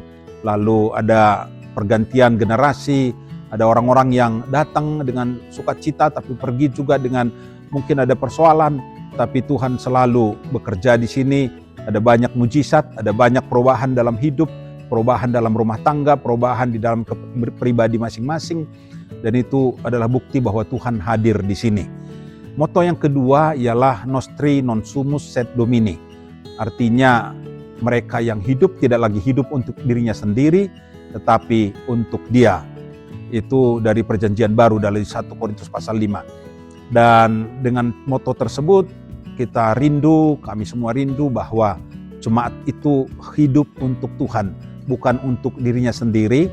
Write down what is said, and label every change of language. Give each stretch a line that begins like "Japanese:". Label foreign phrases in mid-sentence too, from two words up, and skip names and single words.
Indonesian: Lalu ada pergantian generasi, ada orang-orang yang datang dengan sukacita tapi pergi juga dengan mungkin ada persoalan, tapi Tuhan selalu bekerja di sini. Ada banyak mujizat, ada banyak perubahan dalam hidup, perubahan dalam rumah tangga, perubahan di dalam pribadi masing-masing, dan itu adalah bukti bahwa Tuhan hadir di sini. Moto yang kedua ialah
Latin: Nostri non sumus sed Domini.
Indonesian: Artinya mereka yang hidup tidak lagi hidup untuk dirinya sendiri, tetapi untuk Dia. Itu dari perjanjian baru dari 1 Korintus pasal 5. Dan dengan moto tersebut kita rindu, kami semua rindu bahwa jemaat itu hidup untuk Tuhan, bukan untuk dirinya sendiri.